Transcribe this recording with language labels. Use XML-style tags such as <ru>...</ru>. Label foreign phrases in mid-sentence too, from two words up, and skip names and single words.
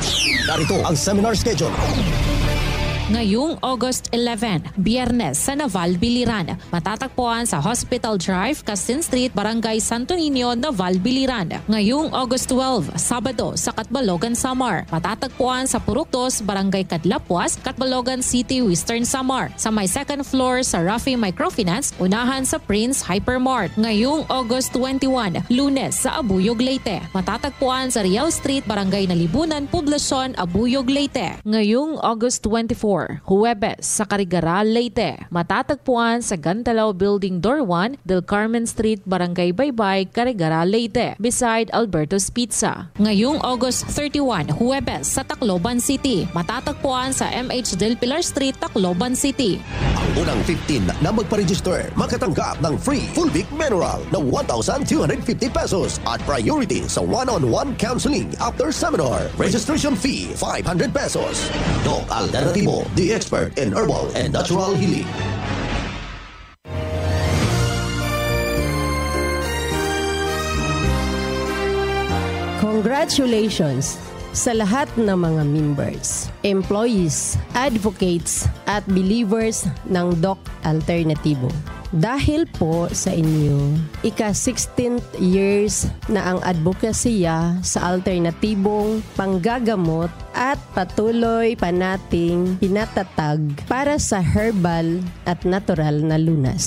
<tl>Narito ang seminar schedule. Ngayong August 11, Biyernes sa Naval Biliran. Matatagpuan sa Hospital Drive, Castin Street, Barangay Santo Niño, Naval Biliran. Ngayong August 12, Sabado sa Catbalogan, Samar. Matatagpuan sa Purok 2, Barangay Catlapuas, Catbalogan City, Western Samar. Sa may</tl> <en>second floor</en> <tl>sa Rafi Microfinance, unahan sa Prince Hypermart. Ngayong August 21, Lunes sa Abuyog, Leyte. Matatagpuan sa Riau Street, Barangay Nalibunan, Poblacion, Abuyog, Leyte. Ngayong August 24, Huwebes sa Carigara, Leyte. Matatagpuan sa Gantalaw Building Door 1, Del Carmen Street, Barangay Baybay, Carigara, Leyte,</tl> <en>beside Alberto's Pizza.</en> <tl>Ngayong August 31, Huwebes sa Tacloban City. Matatagpuan sa MH Del Pilar Street, Tacloban City. Ang unang 15 na magpa-register makatanggap ng free Fulvic Mineral na 1,250 pesos at priority sa</tl> <en>one-on-one counseling after seminar. Registration fee 500 pesos. Doc Alternativo, the expert in herbal and natural healing.</en> <tl>Congratulations sa lahat ng mga members, employees, advocates at believers ng Doc Alternativo. Dahil po sa inyo, ika-16th years na ang advokasya sa alternatibong panggagamot at patuloy pa nating pinatatag para sa herbal at natural na lunas.</tl>